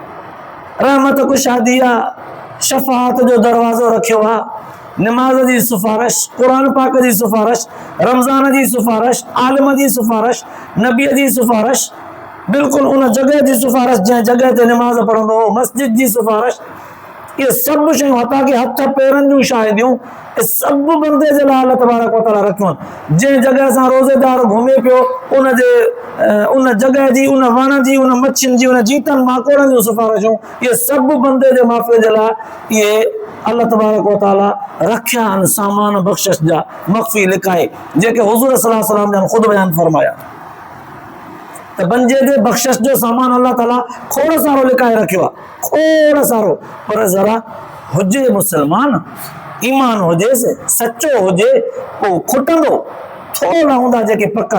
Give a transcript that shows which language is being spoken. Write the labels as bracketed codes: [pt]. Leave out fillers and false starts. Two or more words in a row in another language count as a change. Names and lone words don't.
[sd] रहमत कुशादी आहे, शफ़ाअत जो दरवाज़ो रखियो आहे, नमाज़ जी सिफारिश, क़ुर पाक जी सिफारिश, रमज़ान जी सिफारिश, आलिम जी सिफारिश, नबीअ जी सिफारिश, बिल्कुलु उन जॻह जी सिफारिश जंहिं जॻह ते नमाज़ पढ़ंदो हो, मस्जिद जी सिफारिश, ये सब शयूं हथा कि हथ पेरनि जूं शाहिदियूं ये सब बंदे जे लाइ [ar] الله تبارك وتعالى [sd] रखियूं आहिनि। जंहिं जॻह सां रोज़ेदार घुमे पियो उन जॻह जी, उन वण जी, उन मच्छियुनि जी, उन जीतनि माकोड़नि जूं सिफारिशूं, ये सब बंदे जे माफ़े जे लाइ इहे [ar] الله تبارك وتعالى [sd] रखिया आहिनि सामान बख़्शिश जा मख़फ़ी लिकाए, जेके हुज़ूर [ar] صلى الله عليه وسلم [sd] जन ख़ुदि बयान फरमाया त बंदे जे बख़्शिश जो सामान अल्लाह ताला खोड़ सारो लिकाए रखियो आहे, खोड़ सारो। पर ज़रा हुजे मुस्लमान, ईमान हुजेसि, सचो हुजे, पोइ खुटंदो थोड़ा हूंदा जेके पक्का।